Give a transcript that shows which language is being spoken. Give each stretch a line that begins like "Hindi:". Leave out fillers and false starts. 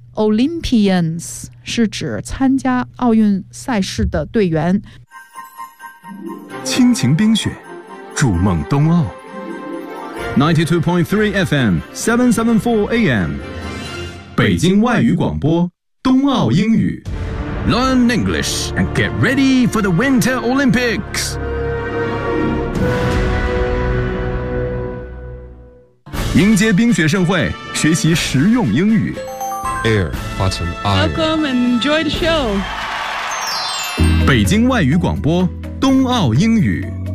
Chinese: Olympians 是指参加奥运赛事的队员。亲情冰雪，筑梦冬奥， 92.3 FM 774 AM北京外语广播，冬奥英语。
English: Learn English and get ready for the Winter Olympics.
Chinese: 迎接冰雪盛会，学习实用英语。
English: Air, button, iron. Welcome and enjoy the show.
Chinese: 北京外语广播，冬奥英语。